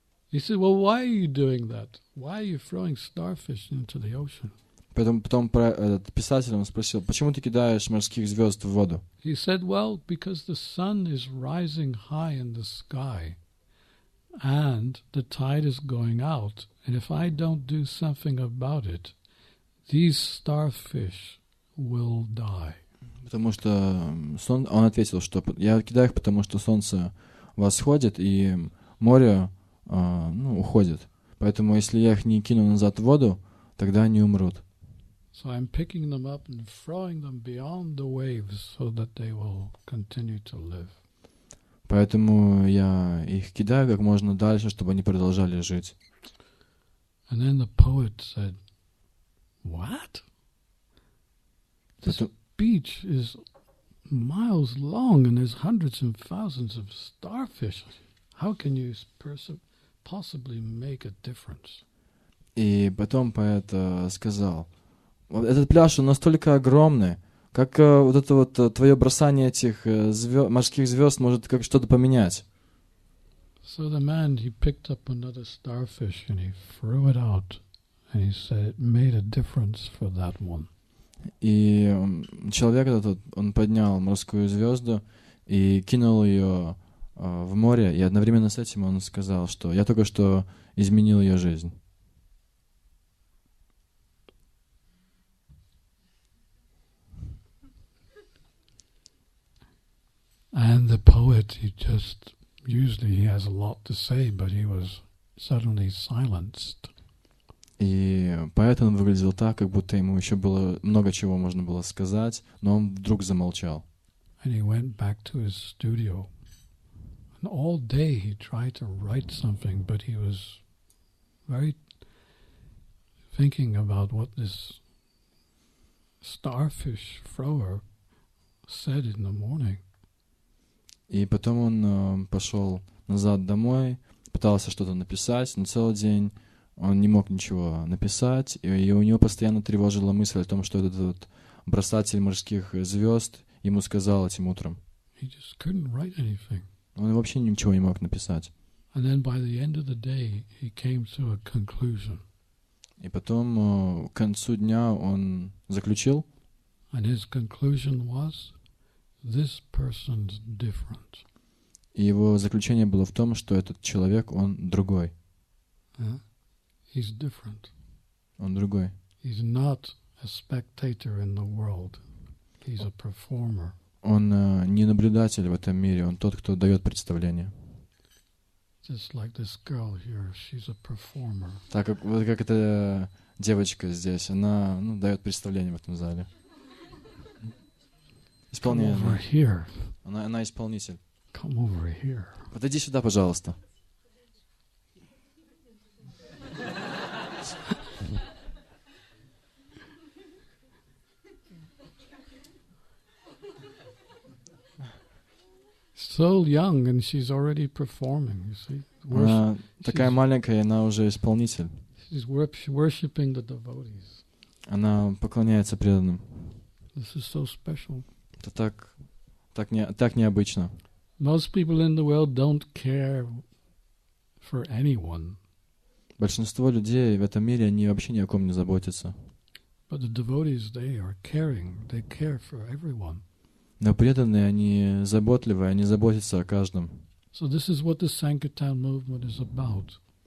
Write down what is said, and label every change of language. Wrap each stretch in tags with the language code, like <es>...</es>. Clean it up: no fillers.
<en>He said, "Well, why are you doing that? Why are you throwing starfish into the ocean?"</en> <ru>Потом этот писатель он спросил, почему ты кидаешь морских звезд в воду?</ru> <en>He said, "Well, because the sun is rising high in the sky, and the tide is going out, and if I don't do something about it, these starfish will die."</en> <ru>Потому что он ответил, что я кидаю их, потому что солнце восходит и море уходит. Поэтому если я их не кину назад в воду, тогда они умрут.</ru> <en>So I'm picking them up and throwing them beyond the waves so that they will continue to live.</en> <ru>Поэтому я их кидаю как можно дальше, чтобы они продолжали жить.</ru> <en>And then the poet said, "What? This beach is miles long and there's hundreds and thousands of starfish. How can you possibly make a difference?"</en> <ru>И потом поэт сказал, этот пляж, он настолько огромный, как вот это вот твое бросание этих морских звезд может как что-то поменять.</ru> <en>So the man, he picked up another starfish and he threw it out. And he said it made a difference for that one.</en> <ru>И человек этот, он поднял морскую звезду и кинул ее в море, и одновременно с этим он сказал, что я только что изменил ее жизнь.</ru> <en>And the poet, usually he has a lot to say, but he was suddenly silenced.</en> <ru>И поэт он выглядел так, как будто ему еще было много чего можно было сказать, но он вдруг замолчал.</ru> <en>And he went back to his studio. And all day he tried to write something, but he was very thinking about what this starfish thrower said in the morning.</en> <ru>И потом он пошел назад домой, пытался что-то написать, но целый день он не мог ничего написать, и у него постоянно тревожила мысль о том, что этот вот бросатель морских звезд ему сказал этим утром.</ru> <en>He just couldn't write anything.</en> <ru>Он вообще ничего не мог написать.</ru> <en>And then by the end of the day, he came to a conclusion.</en> <ru>И потом к концу дня он заключил.</ru> <en>And his conclusion was, this person's different.</en> <ru>И его заключение было в том, что этот человек, он другой.</ru> <en>He's different.</en> <ru>Он другой.</ru> <en>He's not a spectator in the world. He's a performer.</en> <ru>Он не наблюдатель в этом мире, он тот, кто дает представление.</ru> <en>Just like this girl here, she's a performer.</en> <ru>Так как вот как эта девочка здесь, она дает представление в этом зале.</ru> <en>Come over here.</en> <ru>Она исполнитель.</ru> <en>Come over here.</en> <ru>Подойди сюда, пожалуйста.</ru> <en>so young and she's already performing, you see.</en> <ru>Она такая</ru> <en>she's-</en> <ru>маленькая, и она уже исполнитель.</ru> <en>She's worshiping the devotees.</en> <ru>Она поклоняется преданным.</ru> <en>This is so special.</en> <ru>Это так необычно.</ru> <en>Most people in the world don't care for anyone,</en> <ru>Большинство людей в этом мире, они вообще ни о ком не заботятся.</ru> <en>but the devotees, they are caring. They care for everyone.</en> <ru>Но преданные, они заботливые, они заботятся о каждом.</ru> <en>So this is what the Sankirtan movement is about.</en>